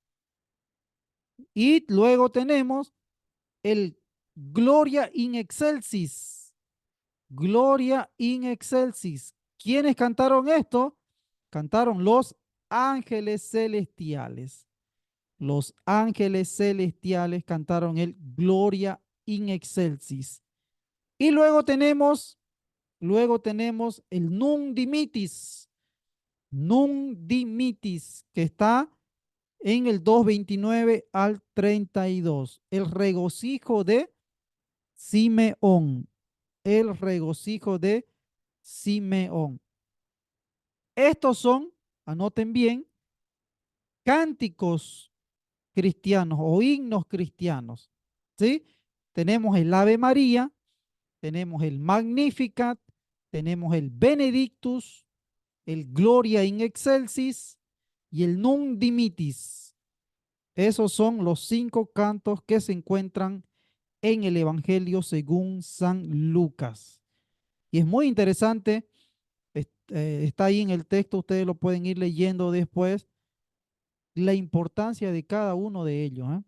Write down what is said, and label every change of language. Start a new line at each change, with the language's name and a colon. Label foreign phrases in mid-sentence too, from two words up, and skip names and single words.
Spanish: Y luego tenemos el Gloria in Excelsis. Gloria in Excelsis. ¿Quiénes cantaron esto? Cantaron los ángeles celestiales. los ángeles celestiales cantaron el Gloria in excelsis. Y luego tenemos el Nunc Dimittis, que está en el 2:29 al 32. El regocijo de Simeón. El regocijo de Simeón. Estos son, anoten bien, cánticos cristianos o himnos cristianos. ¿Sí? Tenemos el Ave María, tenemos el Magnificat, tenemos el Benedictus, el Gloria in excelsis y el Nunc Dimittis. Esos son los 5 cantos que se encuentran en el Evangelio según San Lucas. Y es muy interesante, está ahí en el texto, ustedes lo pueden ir leyendo después, la importancia de cada uno de ellos, ¿eh?